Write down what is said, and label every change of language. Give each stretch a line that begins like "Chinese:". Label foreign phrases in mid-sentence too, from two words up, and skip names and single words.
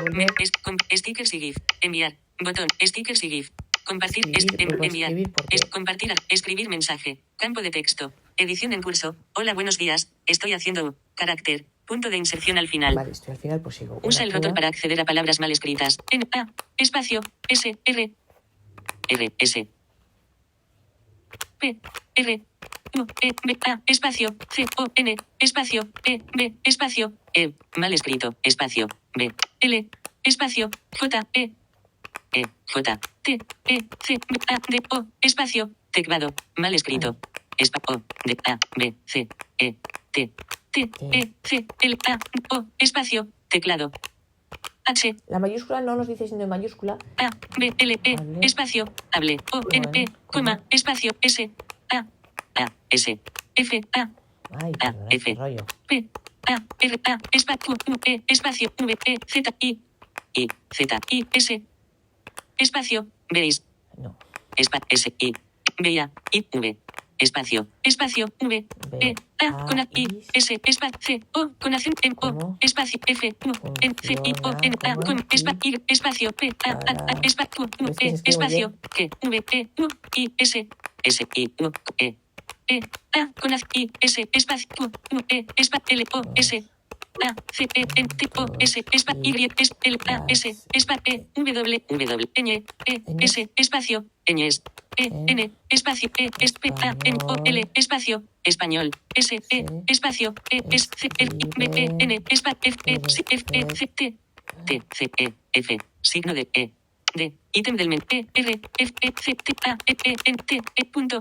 Spanish: Stickers y GIF. Enviar. Botón. Stickers y GIF. Compartir. Enviar. Compartir. Escribir mensaje. Campo de texto. Edición en curso. Hola, buenos días. Estoy haciendo carácter. Punto de inserción al final. Vale, estoy al final, pues sigo. Usa el ratón para acceder a palabras mal escritas. En A. Espacio. S. R. R. S. P. R. U. E. B. A. Espacio. C. O. N. Espacio. E. B. Espacio. E. Mal escrito. Espacio. B. L. Espacio. J. E. E. J. T. E. C. B. A. D. O. Espacio. Teclado. Mal escrito. O. D. A. B. C. E. T. T. E. C. L. A. O. Espacio. Teclado. H. La mayúscula no nos dice signo de mayúscula. A. B. L. E. Espacio. Hable. O. N. E. Coma. Espacio. S. A. A. S. F. A. Ay, A. F. P. A. R. A. Espacio. U. E. Espacio. V. E. Z. I. I. Z. I. S. Espacio. Veis. No. S. I. B. A. I. V. Espacio. Espacio. V. E. A. Con A. I. S. Espacio. C. O. Con acento en O. Espacio. F. U. N. C. I. O. N. A. Con espacio. Espacio. P. A. A. Espacio. U. E. Espacio. G. V. E. U. I. S. S. I. U. E. E. A. Con A. I. S. Espacio. U. E. Espacio. L. O. S. A. C. E. N. T. O. S. Espacio. Y. S. L. A. S. Espacio. W. W. Ñ. E. S. Espacio. Ñ. E. N. Espacio. E. S. P. A. N. O. L. Espacio. Español. S. E. Espacio. E. S. C. L. I. B. E. N. Espacio. F. E. C. F. E. C. T. T. C. E. F. Signo de E. D. Ítem del menú. E. R. F. E. C. T. A. E. E. N. T. E. Punto.